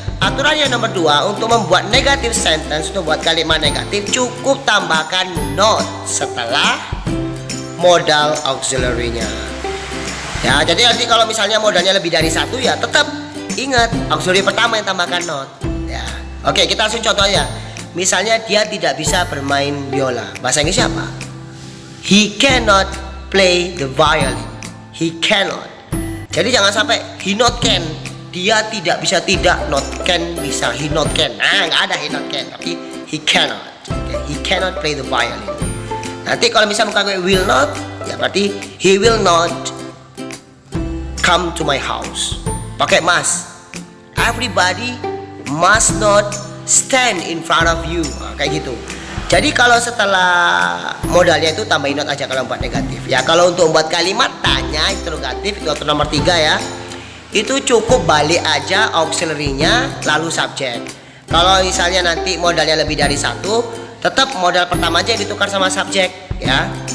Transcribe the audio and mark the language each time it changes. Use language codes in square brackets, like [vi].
[id] Aturan yang nomor 2, untuk membuat negative sentence, untuk membuat kalimat negatif, cukup tambahkan not setelah modal auxiliary-nya. Ya, jadi nanti kalau misalnya modalnya lebih dari 1 ya tetap ingat auxiliary pertama yang tambahkan not. Ya. Oke, kita langsung contoh aja. Misalnya dia tidak bisa bermain biola. Bahasa Inggrisnya apa? [en] He cannot play the violin. He cannot. Jadi jangan sampai he not can. [id] Dia tidak bisa, tidak, not can bisa, he not can. [en] Nah, nggak ada he not can, tapi he cannot. Okay. He cannot play the violin. Nanti kalau misalnya pakai will not, ya berarti he will not come to my house. Pakai must. Everybody must not stand in front of you. [id] Nah, kayak gitu. Jadi kalau setelah modalnya itu tambahin not aja kalau buat negatif. Ya kalau untuk membuat kalimat tanya interrogatif itu aturan nomor 3 ya. Itu cukup balik aja auxiliary-nya lalu subjek. Kalau misalnya nanti modalnya lebih dari 1, tetap modal pertama aja yang ditukar sama subjek ya.